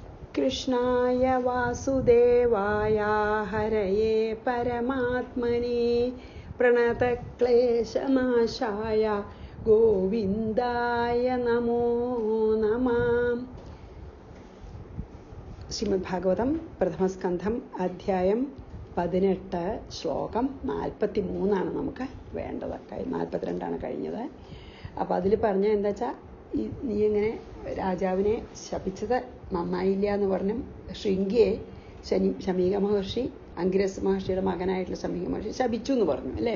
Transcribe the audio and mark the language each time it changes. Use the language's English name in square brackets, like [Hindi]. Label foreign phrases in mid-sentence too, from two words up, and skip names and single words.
[Sanskrit] कृष्णाय वासुदेवाय हरये परमात्मने प्रणतक्लेशनाशाय गोविन्दाय नमो नमः. [Malayalam] ശ്രീമദ് ഭാഗവതം പ്രഥമസ്കന്ധം അധ്യായം 18 ശ്ലോകം 43 നമുക്ക് വേണ്ടത്. 42 കഴിഞ്ഞത്. അപ്പോൾ അതിൽ പറഞ്ഞ എന്താ വെച്ചാൽ, നീ ഇങ്ങനെ രാജാവിനെ ശപിച്ചത് നന്നായില്ല എന്ന് പറഞ്ഞു ശൃംഗിയെ ശമീക മഹർഷി, അംഗിരസ് മഹർഷിയുടെ മകനായിട്ടുള്ള ശമീക മഹർഷി ശപിച്ചു എന്ന് പറഞ്ഞു അല്ലേ.